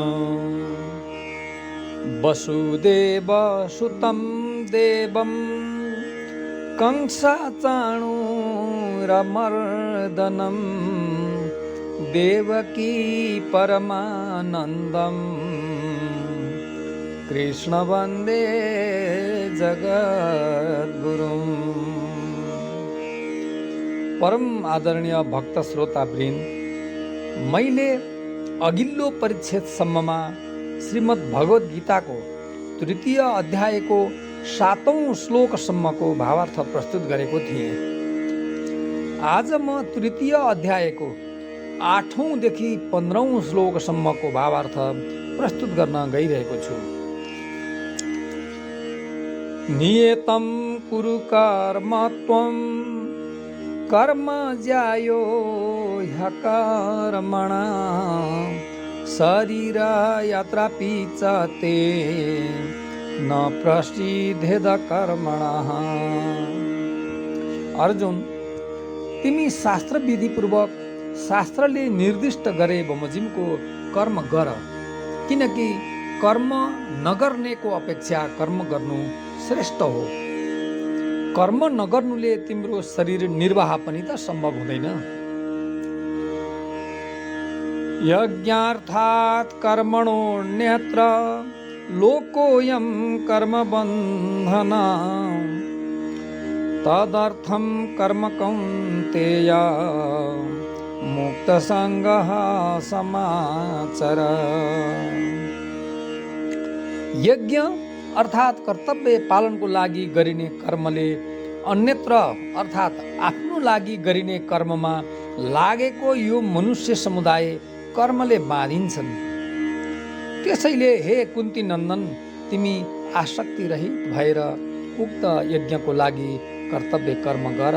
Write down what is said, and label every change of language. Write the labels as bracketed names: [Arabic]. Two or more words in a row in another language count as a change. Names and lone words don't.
[Sanskrit] वसुदेवसुतं देवं कंसचाणूरमर्दनं देवकी परमानन्दं कृष्ण वन्दे जगद्गुरुम्। [Nepali] परम आदरणीय भक्त श्रोतावृन्द, मैले अघिल्लो परिच्छेदसम्ममा श्रीमद् भगवद् गीताको तृतीय अध्यायको 7औं श्लोकसम्मको भावार्थ प्रस्तुत गरेको थिएँ। आज म तृतीय अध्यायको 8औं देखि 15औं श्लोकसम्मको भावार्थ प्रस्तुत गर्न गइरहेको छु। [Sanskrit] नियतं कुरु कर्म त्वं कर्म ज्यायो ह्यकर्मणा शरीर यात्रापि च ते न प्रसिद्धेद कर्मणः। [Nepali] अर्जुन, तिमी शास्त्र विधिपूर्वक शास्त्रले निर्दिष्ट गरे बमोजिमको कर्म गर, किनकि कर्म नगर्नेको अपेक्षा कर्म गर्नु श्रेष्ठ हो। कर्म नगर्नुले तिम्रो शरीर निर्वाह पनि त सम्भव हुँदैन। [Sanskrit] यज्ञार्थात् कर्मणोऽन्यत्र लोकोऽयं कर्मबन्धन तदर्थं कर्म कौन्तेय मुक्तसङ्गः समाचर। [Nepali] यज्ञ अर्थात् कर्तव्य पालनको लागि गरिने कर्मले अन्यत्र अर्थात् आफ्नो लागि गरिने कर्ममा लागेको यो मनुष्य समुदाय कर्मले बाँधिन्छन्। त्यसैले हे कुन्ती नन्दन, तिमी आसक्ति रहित भएर उक्त यज्ञको लागि कर्तव्य कर्म गर।